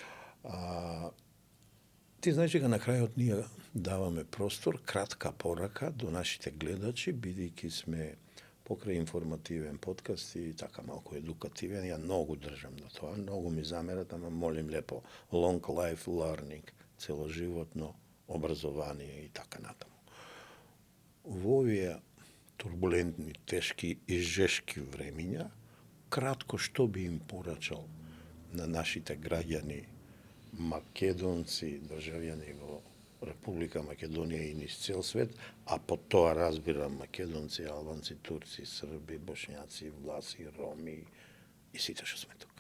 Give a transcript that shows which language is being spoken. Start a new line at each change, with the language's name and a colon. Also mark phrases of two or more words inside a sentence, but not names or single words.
Macedonian: Ти знаеш дека на крајот ние даваме простор, кратка порака до нашите гледачи, бидејќи сме покрај информативен подкаст и така малку едукативен, ја многу држам на тоа, многу ми замерат, ама
Serbian: молим лепо,
English: long life learning,
Macedonian: целоживотно образование и така натаму. Во овие турбулентни, тешки и жешки времиња, кратко што би им порачал на нашите граѓани, македонци, државјани во Република Македонија и низ цел свет, а по тоа разбирам македонци, албанци, турци, срби, бошњаци, власи, роми и сите што сме тука.